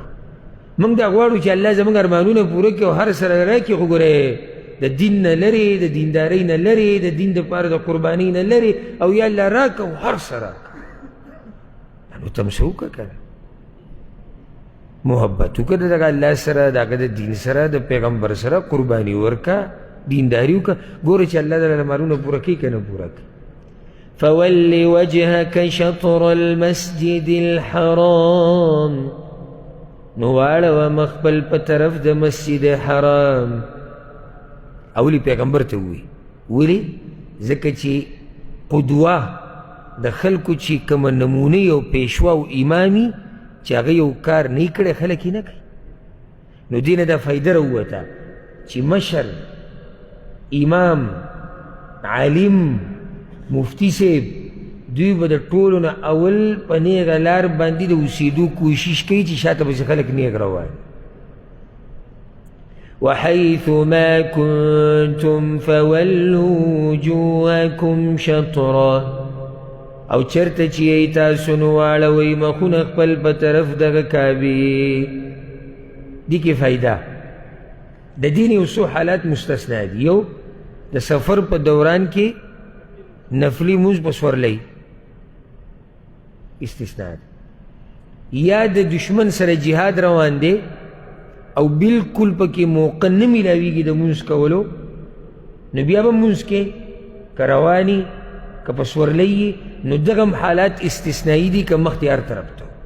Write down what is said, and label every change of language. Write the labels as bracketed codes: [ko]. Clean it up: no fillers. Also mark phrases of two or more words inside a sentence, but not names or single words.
[ps] موږ دا غواړو چې الله زموږ ارمانونه پوره کړي او هر سره راکړي، خو ګوره د دین نه لرې، د دیندارۍ نه لرې، د دین دپاره د قربانۍ نه لرې، او یا الله راکړه او هر څه راکړه. نو ته هم څه وکړه که نه، محبت وکړه د دغه الله سره، د هغه د دین سره، د پیغمبر سره قرباني ورکړه، دینداري وکړه. ګوره چې الله د ارمانونه پوره کوي که نه پوره کوي. [ar] فول وجهك شطر المسجد الحرام، [ps] نو واړوه مخ خپل په طرف د مسجد حرام. اولی پیغمبر ته ووایي، ولې؟ ځکه چې قدوه د خلکو چې کومه نمونه او پیشوا او امامي چې هغه یو کار نه یې کړی خلک یې نه کوي. نو دې نه دا فایده راووته چې مشر، امام، عالم، مفتی صاحب، دوی به د ټولو نه اول په نیغه لار باندې د اوسېدو کوشش کوي چې شاته پسې خلک نیغ روان. [ar] وحيث ما كنتم فولوا وجوهكم شطرا، [ps] او چرته چې یې تاسو نو واړوئ مخونه خپل په طرف دغه کعبې. دې کې فایده د دین یو څو حالات مستثنا دي. یو د سفر په دوران کې نفلی موز په سورلۍ استثناء ده، یا د دشمن سره جهاد روان دی او بالکل پکې موقع نه میلاویږي د مونځ کولو، نو بیا به مونځ کې که رواني که په سورلۍ یي، نو دغه حالات استثنایي دي که مخکې هر طرف ته.